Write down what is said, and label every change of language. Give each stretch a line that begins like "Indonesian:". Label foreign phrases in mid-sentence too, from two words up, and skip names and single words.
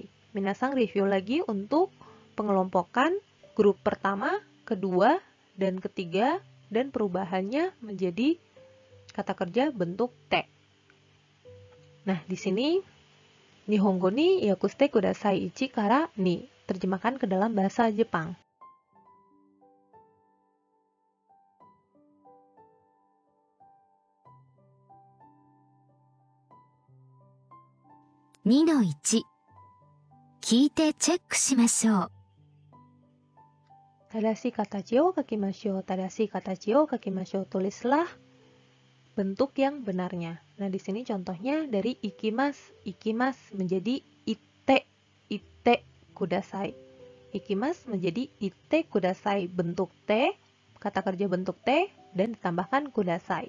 Indonesian: Minasang review lagi untuk pengelompokan grup pertama, kedua, dan ketiga, dan perubahannya menjadi kata kerja bentuk T. Nah, di sini
Japanese: 日本語に訳してください一から二.
Indonesian: Terjemahkan ke dalam bahasa Jepang.
Japanese: 2 の1、聞いてチェックしましょう。正しい形を書きましょう. 正しい形を書きましょう.
Indonesian: Tulislah bentuk yang benarnya. Nah, di sini contohnya dari ikimas menjadi
Japanese: 行ってください.
Indonesian: Ikimas menjadi
Japanese: 行ってください,
Indonesian: bentuk T, kata kerja bentuk T, dan ditambahkan kudasai.